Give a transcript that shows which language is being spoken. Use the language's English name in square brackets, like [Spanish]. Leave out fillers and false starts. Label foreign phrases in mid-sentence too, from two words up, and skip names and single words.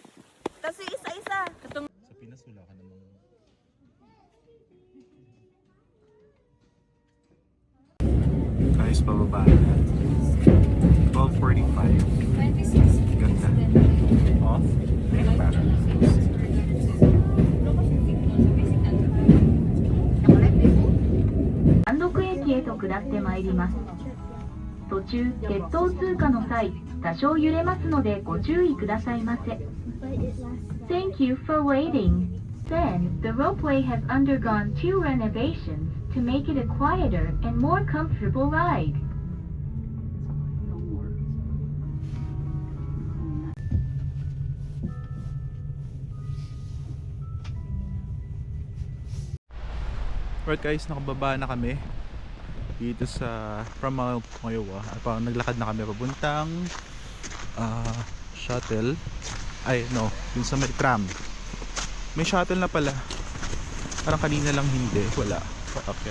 [Filipino] Tapos yung isa-isa. Sa Pinas wala ka namang... Guys, pababa. 12:45. Ganda. Off. Para. [Japanese] 山麓駅へと下ってまいります。途中、鉄塔通過の際、多少揺れますのでご注意くださいませ。 [English] Thank you for waiting. Then, the ropeway has undergone 2 renovations to make it a quieter and more comfortable ride. [Filipino] Alright guys, nakababa na kami dito sa from Mount Moyowa. Parang naglakad na kami papuntang shuttle. Ay no, yun sa may tram. May shuttle na pala. Parang kanina lang hindi, wala. Paakyat.